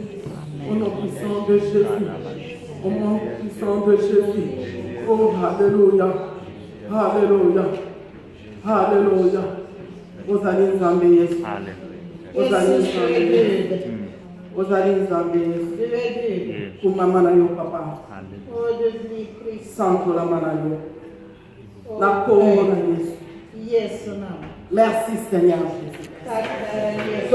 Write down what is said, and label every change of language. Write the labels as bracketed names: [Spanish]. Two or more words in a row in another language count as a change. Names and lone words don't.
[French] Au nom puissant de Jésus. Au nom puissant de Jésus. Oh, Alléluia. Alléluia. Alléluia. Vous allez nous embellir. Vous allez nous embellir. Vous allez nous embellir. [Swedish] Du är Gud. [Lingala] Pour maman na yo papa. [Swedish] Och du blir Kristus. [Lingala] Santo la mana yo. [Swedish] Och [Lingala] Na kongo na Yesu. [Swedish] i Jesu namn. [French] Merci Seigneur Jésus. [Swedish] Tack Herre Jesus.